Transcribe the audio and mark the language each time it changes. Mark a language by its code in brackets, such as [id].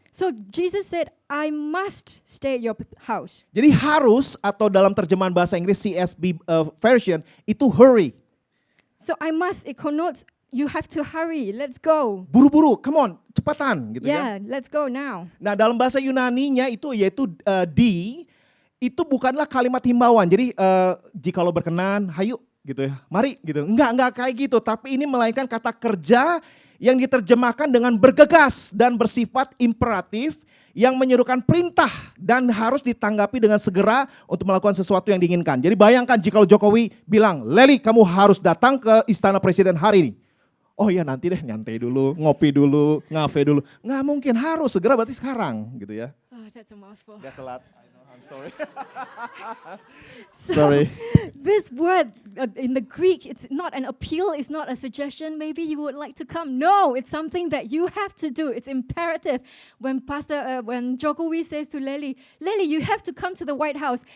[en] So Jesus said, I must stay at your house. [id] Jadi harus atau dalam terjemahan bahasa Inggris CSB version itu hurry. [en] So I must, it connotes you have to hurry, let's go. [id] Buru-buru, come on, cepatan gitu ya. [en] Yeah, let's go now. [id] Nah, dalam bahasa Yunaninya itu yaitu di itu bukanlah kalimat himbauan. Jadi jikalau berkenan, hayu gitu ya. Mari gitu. Enggak kayak gitu, tapi ini melainkan kata kerja yang diterjemahkan dengan bergegas dan bersifat imperatif yang menyerukan perintah dan harus ditanggapi dengan segera untuk melakukan sesuatu yang diinginkan. Jadi bayangkan jika Jokowi bilang, Leli kamu harus datang ke istana presiden hari ini. Oh ya nanti deh nyantai dulu, ngopi dulu, ngafe dulu. Nggak mungkin, harus segera berarti sekarang gitu ya. [en] Oh, that's a mouthful. That's a lot. I know, I'm sorry. So, Sorry. This word in the Greek, it's not an appeal, it's not a suggestion, maybe you would like to come. No, it's something that you have to do. It's imperative. When when Jokowi says to Leli, you have to come to the White House.